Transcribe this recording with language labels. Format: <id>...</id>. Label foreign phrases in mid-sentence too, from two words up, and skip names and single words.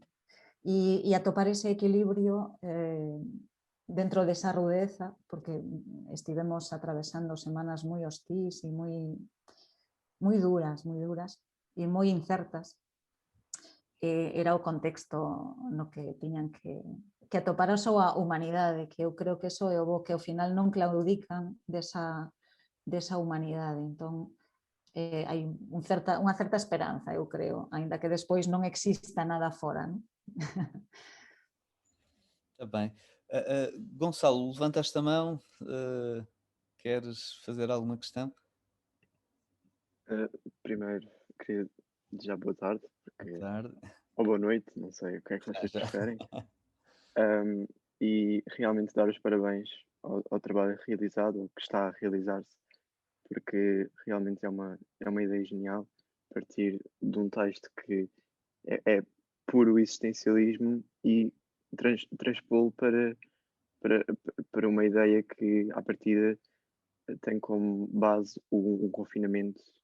<gl>E atopar ese equilibrio dentro desa rudeza, porque estivemos atravesando semanas moi hostís e moi duras e moi incertas, era o contexto no que tiñan que atopar a súa humanidade, que eu creo que eso é o que ao final non claudican desa humanidade. Entón, hai unha certa esperanza, eu creo, aínda que despois non exista nada fora, non?</gl> <pt>Está bem. Gonçalo, levantaste a mão, queres fazer alguma questão? Primeiro, queria desejar boa tarde, Boa tarde. ou boa noite, não sei o que é que vocês Já. preferem. E realmente dar os parabéns ao trabalho realizado, ou que está a realizar-se, porque realmente é uma ideia genial partir de um texto que é puro existencialismo e transpô-lo para uma ideia que, à partida, tem como base um confinamento.</pt>